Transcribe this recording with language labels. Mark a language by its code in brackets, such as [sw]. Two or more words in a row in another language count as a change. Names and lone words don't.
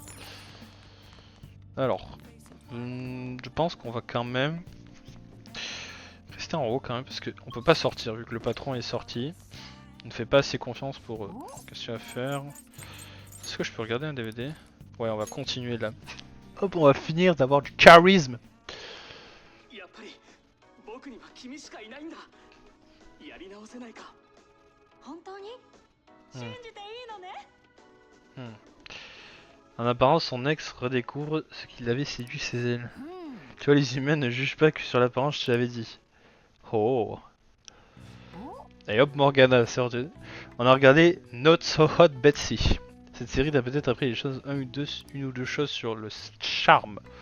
[fr] Alors, je pense qu'on va quand même rester en haut quand même, parce qu'on peut pas sortir vu que le patron est sorti. On ne fait pas assez confiance pour eux. Qu'est-ce qu'il y a à faire? Est-ce que je peux regarder un DVD? Ouais, on va continuer là. Hop, on va finir d'avoir du charisme. [ja] やっぱり僕には君しかいないんだ。やり直せないか。本当に信じていいのね。 [fr] En apparence, son ex redécouvre ce qu'il avait séduit ses ailes. Tu vois, les humains ne jugent pas que sur l'apparence, je te l'avais dit. Oh. Et hop, Morgana, sœur de... On a regardé Not So Hot Betsy. Cette série t'a peut-être appris les choses, une ou deux choses sur le charme.